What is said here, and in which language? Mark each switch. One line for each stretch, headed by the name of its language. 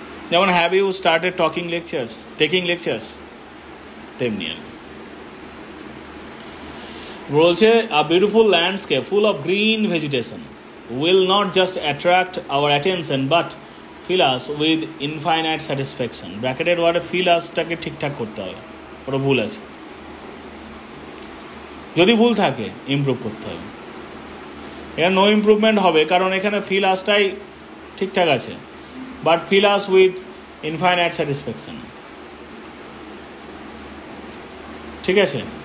Bangla: যেমন
English: have you started taking lectures,
Bangla: তেমনি আর কি। বলছে
English: a beautiful landscape full of green vegetation will not just attract our attention but fill us with infinite satisfaction.
Bangla: ব্র্যাকেটের ওয়ার্ডে fill usটাকে ঠিকঠাক করতে হবে, ওটা ভুল আছে, যদি ভুল থাকে ইমপ্রুভ করতে হবে। এখানে নো ইমপ্রুভমেন্ট হবে, কারণ এখানে fill usটাই ঠিকঠাক আছে, but
English: fill us with infinite satisfaction,
Bangla: ঠিক আছে?